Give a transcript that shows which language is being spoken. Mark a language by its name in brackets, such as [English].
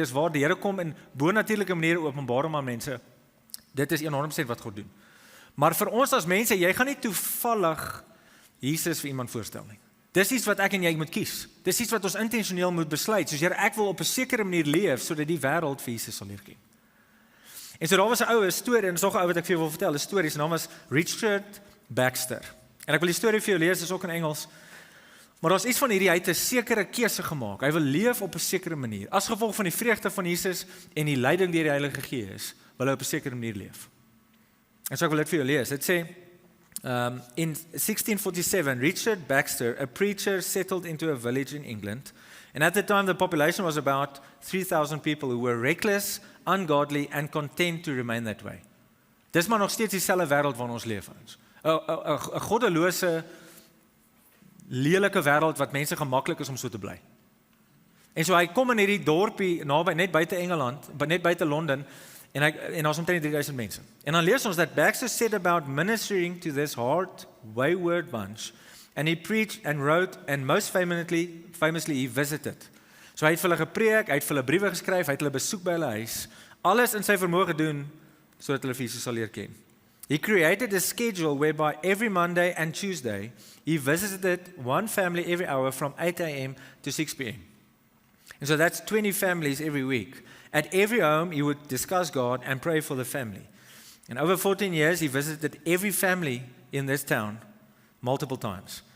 [Afrikaans] Dis waar die Here kom in bonatuurlike maniere openbaar aan mense. Dit is 100% wat God doen. Maar vir ons as mense, jy gaan nie toevallig Jesus vir iemand voorstel nie. Dis iets wat ek en jy moet kies. Dis iets wat ons intentioneel moet besluit. Soos Here, ek wil op 'n sekere manier leef sodat die wêreld vir Jesus sal leer ken. En so daar was 'n oue storie, en dis nog 'n ou wat ek vir jou wil vertel. 'n Storie, sy naam was Richard Baxter. En ek wil die storie vir jou lees, dis ook in Engels. Maar daar's iets van hierdie, hy het 'n sekere keuse gemaak. Hy wil leef op 'n sekere manier. As gevolg van die vreugde van Jesus en die leiding deur die Heilige Gees, wil hy op 'n sekere manier leef. En so ek wil dit vir jou lees. Dit sê, [English] in 1647, Richard Baxter, a preacher, settled into a village in England. And at the time, the population was about 3,000 people who were reckless, ungodly, and content to remain that way. [Afrikaans] Dis maar nog steeds dieselfde wêreld waarin ons leef. 'n goddelose, lelike wêreld wat mense gemaklik is om so te bly. En so hy kom in hierdie dorpie naby, net buite Engeland, net buite Londen, en daar's omtrent 3000 mense. En dan lees ons [English] that Baxter said about ministering to this hard, wayward bunch, and he preached and wrote, and most famously he visited. [Afrikaans] So hy het vir hulle gepreek, hy het vir hulle briewe geskryf, hy het hulle besoek by hulle huis, alles in sy vermoë gedoen sodat hulle vir Jesus sal leer ken. [English] He created a schedule whereby every Monday and Tuesday, he visited one family every hour from 8 a.m. to 6 p.m. And so that's 20 families every week. At every home, he would discuss God and pray for the family. And over 14 years, he visited every family in this town multiple times.